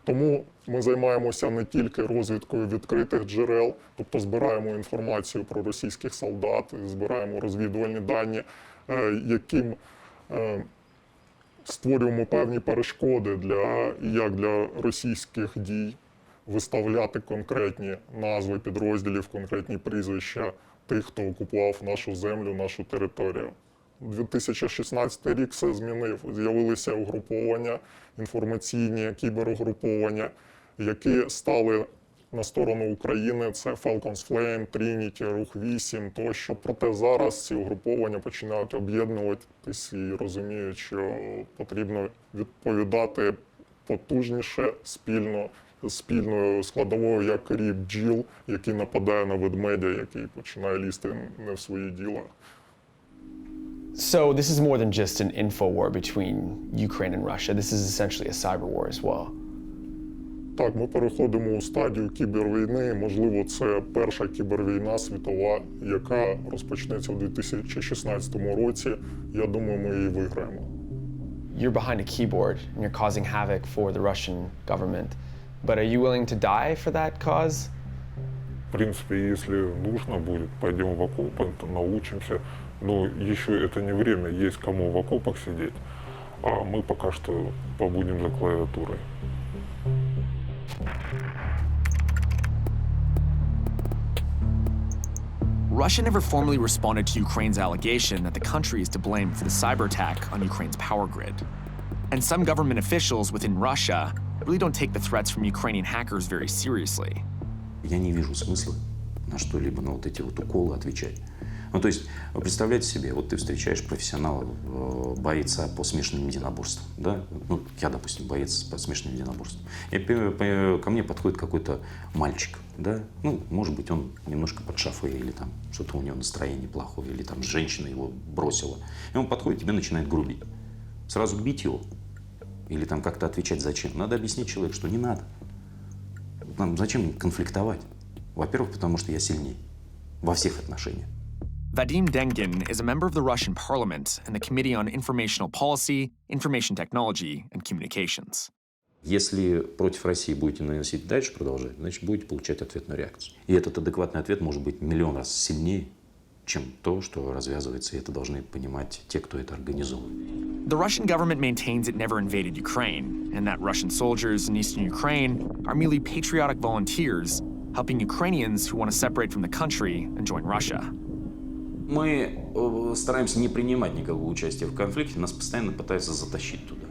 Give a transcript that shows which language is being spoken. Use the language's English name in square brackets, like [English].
[Ukrainian] Тому ми займаємося не тільки розвідкою відкритих джерел, тобто збираємо інформацію про російських солдат, збираємо розвідувальні дані, яким створюємо певні перешкоди як для російських дій, виставляти конкретні назви підрозділів, конкретні прізвища тих, хто окупував нашу землю, нашу територію. 2016 рік все змінив. З'явилися угруповання, інформаційні кіберугруповання, які стали на сторону України. Це Falcons Flame, Trinity, Рух 8 тощо. Проте зараз ці угруповання починають об'єднуватись і розуміють, що потрібно відповідати потужніше, спільною складовою, як рій бджіл, який нападає на ведмедя, який починає лізти не в свої діла. [English] So this is more than just an info war between Ukraine and Russia. This is essentially a cyber war as well. [Ukrainian] Так, ми переходимо у стадію кібервійни. Можливо, це перша кібервійна світова, яка розпочнеться у 2016 році. Я думаю, ми її виграємо. [English] You're behind a keyboard and you're causing havoc for the Russian government. But are you willing to die for that cause? [Russian] В принципе, если нужно будет, пойдем в окопы, научимся. Но еще это не время, есть кому в окопах сидеть. А мы пока что побудем за клавиатурой. [English] Russia never formally responded to Ukraine's allegation that the country is to blame for the cyber attack on Ukraine's power grid. And some government officials within Russia really don't take the threats from Ukrainian hackers very seriously. [Russian] Я не вижу смысла на что-либо, на вот эти вот уколы отвечать. Ну, то есть, вы представляете себе, вот ты встречаешь профессионала, бойца по смешанным единоборствам, да? Ну, я, допустим, боец по смешанным единоборствам. И ко мне подходит какой-то мальчик, да? Ну, может быть, он немножко под шафой, или там что-то у него настроение плохое, или там женщина его бросила. И он подходит, тебе начинает грубить. Сразу бить его? Или там как-то отвечать зачем? Надо объяснить человеку, что не надо. Нам зачем конфликтовать? Во-первых, потому что я сильнее во всех отношениях. [English] Vadim Dengin is a member of the Russian parliament and the Committee on Informational Policy, Information Technology and Communications. [Russian] Если против России будете наносить дальше, продолжать, значит, будете получать ответную реакцию. И этот адекватный ответ может быть миллион раз сильнее, чем то, что развязывается, и это должны понимать те, кто это организовывает. [English] The Russian government maintains it never invaded Ukraine, and that Russian soldiers in eastern Ukraine are merely patriotic volunteers helping Ukrainians who want to separate from the country and join Russia. [Russian] Мы стараемся не принимать никакого участия в конфликте, нас постоянно пытаются затащить туда.